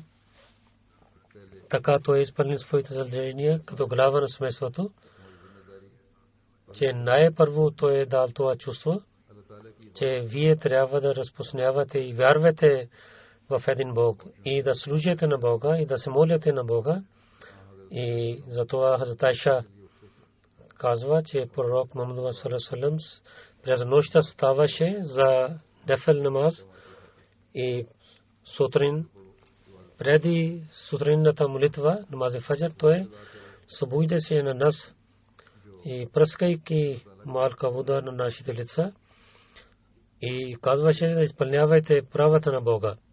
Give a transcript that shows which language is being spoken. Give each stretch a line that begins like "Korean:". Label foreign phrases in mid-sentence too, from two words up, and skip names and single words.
Bulgarian: Така той е изпълнил своите задължения като глава на семейството, че най-първо той е дал това чувство, че вие трябва да разпространявате и вярвате в един Бог и да служите на Бога и да се молите на Бога. И затова Хазрат Айша казва, че пророк Мухаммад
Arabic: صلى الله عليه وسلم
Bulgarian: през нощта ставаше за
Urdu: نفل نماز
Bulgarian: и сутрин преди сутринната молитва
Urdu: نماز فجر
Bulgarian: той събужда се на нас и пръскайки малка вода на нашите лица и казваше да изпълнявайте правата на Бога.